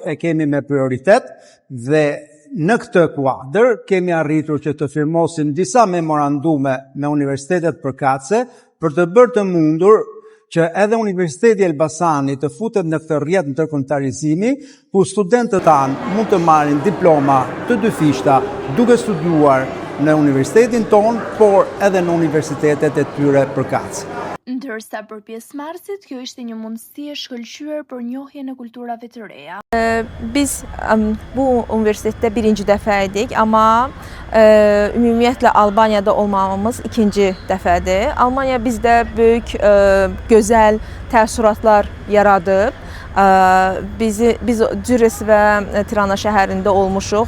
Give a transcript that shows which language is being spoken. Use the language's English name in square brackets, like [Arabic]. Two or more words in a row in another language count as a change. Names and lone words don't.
[Albanian] e kemi me prioritet dhe në këtë kuadër kemi arritur që të firmosim disa memorandume me universitetet përkatëse për të bërë të mundur që edhe Universiteti i Elbasanit të futet në këtë rrjet ndërkombëtarizimi, ku studentët tanë mund të marrin diploma të dyfishta duke studiuar në universitetin ton, por edhe në universitetet e tyre përkatëse. Ndërsa për pjesëmarrësit, kjo ishte një mundësi e shkëlqyer për njohjen e kulturave të reja. [Azerbaijani] Biz bu üniversitede birinci dəfəydik, amma ümumiyyətlə Albaniyada olmamız ikinci dəfədir. Almaniya bizdə böyük, gözəl təəssüratlar yaradıb. Biz Cüres və Tirana şəhərində olmuşuq.